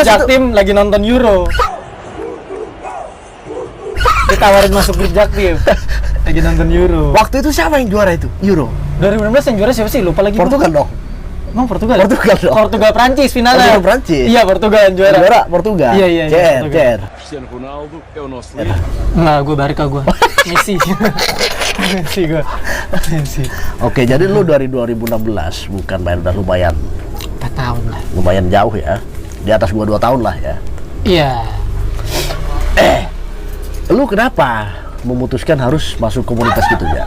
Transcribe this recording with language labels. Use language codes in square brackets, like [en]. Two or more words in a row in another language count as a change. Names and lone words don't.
[id] grup Jaktim lagi nonton Euro. Ditawarin masuk grup Jaktim. Lagi nonton Euro. Waktu itu siapa yang juara itu? Euro. 2016 yang juara siapa sih? Lupa lagi. Portugal dong. Emang Portugal? Portugal dong. Portugal Prancis finalnya. Portugal Prancis. Iya, Portugal yang juara. Juara Portugal. Iya. CR. [pt] Cristiano Ronaldo é o nosso líder. [id] Enggak, gua Barca gua. Messi. Messi gua. Messi. Oke, jadi lu dari 2016 bukan main, udah lumayan 4 tahun lah. lumayan jauh ya. Di atas gua 2 tahun lah ya. Iya. Lu kenapa memutuskan harus masuk komunitas gitu ya?